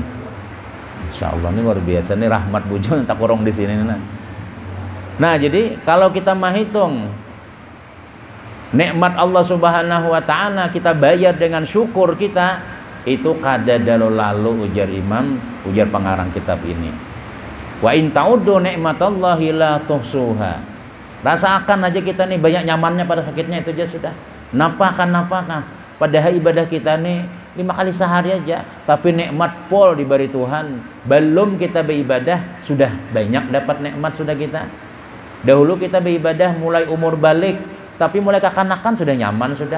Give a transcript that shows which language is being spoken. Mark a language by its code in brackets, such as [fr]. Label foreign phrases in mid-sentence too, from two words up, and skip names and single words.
[bjn] Insyaallah ini luar biasa nih rahmat bujun tak kurang di sini nah. Jadi kalau kita menghitung nikmat [ar] Allah Subhanahu wa Ta'ala, [bjn] kita bayar dengan syukur kita, itu kada lalu ujar pengarang kitab ini. [ar] Wa in ta'uddu ni'matallahi la tuhsuha. [bjn] Rasakan aja kita nih banyak nyamannya pada sakitnya itu aja sudah. Napa padahal ibadah kita nih 5 kali sehari aja, tapi nikmat pol diberi Tuhan. Belum kita beribadah sudah banyak dapat nikmat sudah kita. Dahulu kita beribadah mulai umur balik, tapi mulai kekanakan sudah nyaman sudah.